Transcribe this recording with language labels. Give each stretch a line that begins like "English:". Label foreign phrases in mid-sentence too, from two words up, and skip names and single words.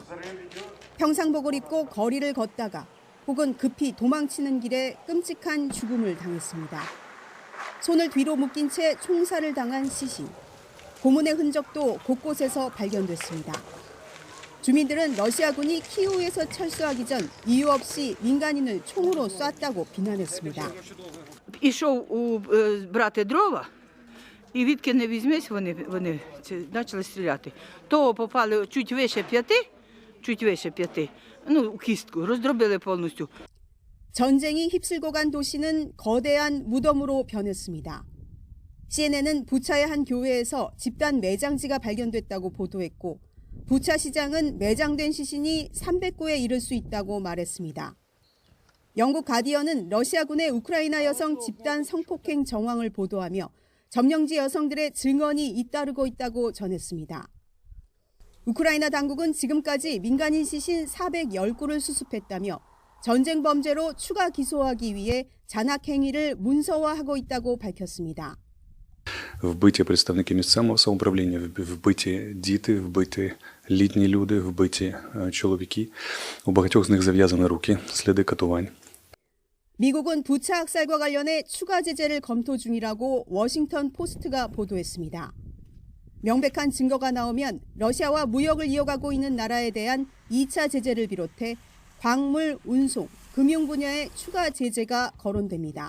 Korean: 평상복을 입고 거리를 걷다가 혹은 급히 도망치는 길에 끔찍한 죽음을 당했습니다. 손을 뒤로 묶인 채 총살을 당한 시신. 고문의 흔적도 곳곳에서 발견됐습니다. 주민들은 러시아군이 키이우에서 철수하기 전 이유 없이 민간인을 총으로 쐈다고 비난했습니다.
Ukrainian: Ішов брати дрова, і відки не візьмись, вони почали стріляти. То попали чуть вище п'яти, кістку, роздробили повністю.
Korean: 전쟁이 휩쓸고 간 도시는 거대한 무덤으로 변했습니다. CNN은 부차의 한 교회에서 집단 매장지가 발견됐다고 보도했고, 부차 시장은 매장된 시신이 300구에 이를 수 있다고 말했습니다. 영국 가디언은 러시아군의 우크라이나 여성 집단 성폭행 정황을 보도하며 점령지 여성들의 증언이 잇따르고 있다고 전했습니다. 우크라이나 당국은 지금까지 민간인 시신 410구를 수습했다며 전쟁 범죄로 추가 기소하기 위해 잔악 행위를 문서화하고 있다고 밝혔습니다.
Ukrainian: Вбиті представники місцевого самоуправління, вбиті діти, вбиті літні люди, вбиті чоловіки. У багатьох з них зав'язані руки, сліди катувань.
Korean: 미국은 부차 학살과 관련해 추가 제재를 검토 중이라고 워싱턴 포스트가 보도했습니다. 명백한 증거가 나오면 러시아와 무역을 이어가고 있는 나라에 대한 2차 제재를 비롯해 광물, 운송, 금융 분야에 추가 제재가 거론됩니다.